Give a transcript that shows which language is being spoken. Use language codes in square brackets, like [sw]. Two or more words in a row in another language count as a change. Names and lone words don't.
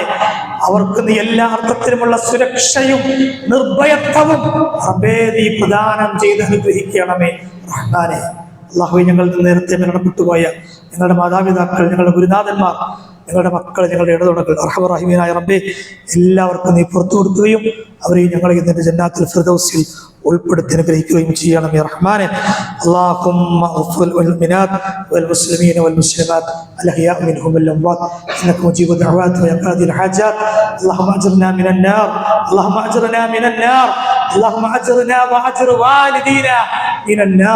[ml] അവർക്ക് നീ എല്ലാ അർത്ഥത്തിലുമുള്ള സുരക്ഷയും നിർഭയത്വവും റബ്ബേ നീ പ്രദാനം ചെയ്ത് അനുഗ്രഹിക്കണമേ റഹ്മാനെ. അല്ലാഹുവേ, ഞങ്ങൾ നേരത്തെ മരണപ്പെട്ടുപോയ ഞങ്ങളുടെ മാതാപിതാക്കൾ, ഞങ്ങളുടെ ഗുരുനാഥന്മാർ, ഞങ്ങളുടെ മക്കൾ, ഞങ്ങളുടെ ഇടതുണകൾ [ar] أرحم الراحمين [ml] റബ്ബേ എല്ലാവർക്കും നീ പുറത്തു കൊടുക്കുകയും അവരെയും ഞങ്ങളെ നിന്റെ [ar] جنة الفردوس [ml] ഉൾപ്പെടുത്തി അനുഗ്രഹിക്കുകയും ചെയ്യണം [ar] يا رحمن. اللهم اغفر للمؤمنات والمسلمين والمسلمات الاحياء منهم والاموات انك مجيب الدعوات ويا قاضي الحاجات. اللهم اجرنا من النار، اللهم اجرنا من النار، اللهم اجرنا واجر والدينا من النار.